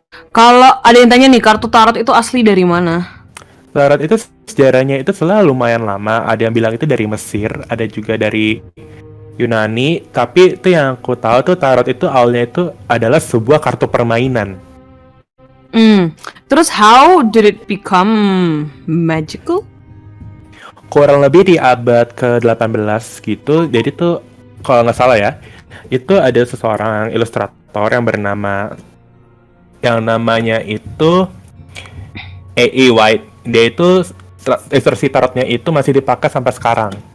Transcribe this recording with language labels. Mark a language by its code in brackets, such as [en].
[id] Kalau ada yang tanya nih, kartu tarot itu asli dari mana? Tarot itu sejarahnya itu selalu lumayan lama. Ada yang bilang itu dari Mesir, ada juga dari Yunani. Tapi itu yang aku tahu tuh tarot itu awalnya itu adalah sebuah kartu permainan. Terus [en] how did it become magical? [id] Kurang lebih di abad ke-18 gitu. Jadi tuh kalau nggak salah ya, itu ada seseorang ilustrator yang namanya itu A.E. White. Dia itu ilustrasi tarotnya itu masih dipakai sampai sekarang.